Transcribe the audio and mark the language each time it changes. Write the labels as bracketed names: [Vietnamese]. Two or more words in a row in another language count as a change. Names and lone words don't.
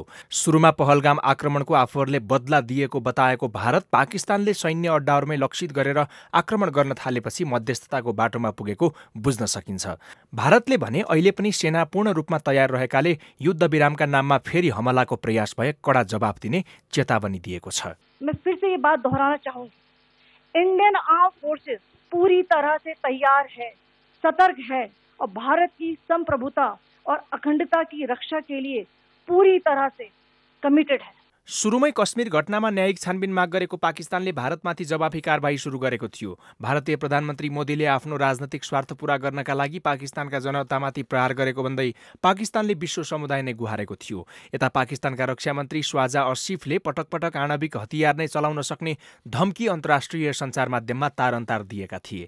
[Nepali] सुरुमा पहलगाम आक्रमणको आफूहरूले बदला दिएको बताएको भारत पाकिस्तानले सैन्य अड्डाहरूमै लक्षित गरेर आक्रमण गर्न थालेपछि मध्यस्थताको बाटोमा पुगेको बुझ्न सकिन्छ। भारतले भने अहिले पनि सेना पूर्ण रूपमा तयार रहेकाले युद्धविरामका नाममा फेरि हमलाको प्रयास भए कडा जवाब दिने चेतावनी दिएको छ। [Hindi] मैं फिर से ये बात दोहराना चाहूंगी, [English] Indian Arm Forces [Hindi] पूरी तरह से तैयार है, सतर्क है और भारत की संप्रभुता और अखंडता की रक्षा के लिए पूरी तरह से कमिटेड है। [Nepali] सुरुमै कश्मीर घटनामा न्यायिक छानबिन माग गरेको पाकिस्तानले भारतमाथि जवाफी कारबाही सुरु गरेको थियो। भारतीय प्रधानमन्त्री मोदीले आफ्नो राजनैतिक स्वार्थ पूरा गर्नका लागि पाकिस्तानका जनतामाथि प्रहार गरेको भन्दै पाकिस्तानले विश्व समुदाय नै गुहारेको थियो। यता पाकिस्तानका रक्षा मन्त्री ख्वाजा असिफले पटक पटक आणविक हतियार नै चलाउन सक्ने धम्की अन्तर्राष्ट्रिय सञ्चार माध्यममा तारन्तार दिएका थिए।